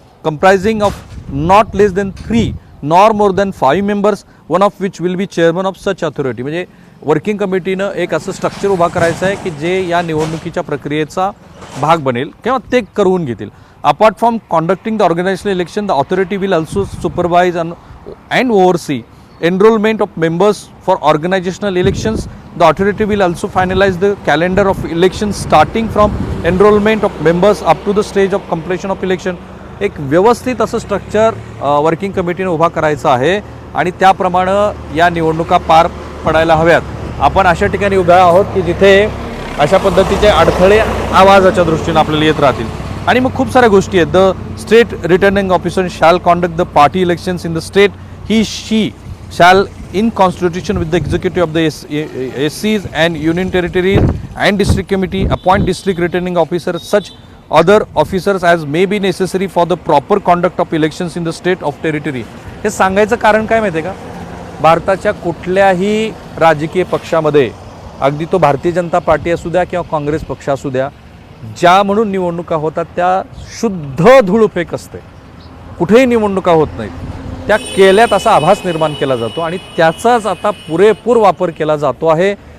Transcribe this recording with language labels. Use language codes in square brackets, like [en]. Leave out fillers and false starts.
[en] comprising of not less than 3 nor more than 5 members, one of which will be chairman of such authority. [mr] म्हणजे working कमिटीनं एक असं structure उभा करायचं आहे की जे या निवडणुकीच्या प्रक्रियेचा भाग बनेल किंवा ते करून घेतील. [en] Apart from conducting the organizational election, the authority will also supervise and oversee enrollment of members for organizational elections. The authority will also finalize the calendar of elections starting from enrollment of members up to the stage of completion of election. [mr] एक व्यवस्थित असं structure working कमिटीने उभा करायचं आहे आणि त्याप्रमाणे या निवडणुका पार पडायला हव्यात. आपण अशा ठिकाणी उभे आहोत की जिथे अशा पद्धतीचे अडथळे आवाजाच्या दृष्टीने आपल्याला येत राहतील. आणि मग खूप साऱ्या गोष्टी आहेत. [en] The state returning officer shall conduct the party elections in the state. He she shall in consultation with the executive of the SCs and union territories and district committee appoint district returning officers such other officers as may be necessary for the proper conduct of elections in the state of territory. [mr] हे सांगायचं कारण काय माहिती आहे का? भारताच्या कुठल्याही राजकीय पक्षामध्ये अगदी तो भारतीय जनता पार्टी असू द्या किंवा काँग्रेस पक्ष असू द्या, ज्या म्हणून निवडणुका होतात त्या शुद्ध धूळफेक असते. कुठेही निवडणुका होत नाहीत. त्या केल्यात असा आभास निर्माण केला जातो आणि त्याचाच आता पुरेपूर वापर केला जातो आहे.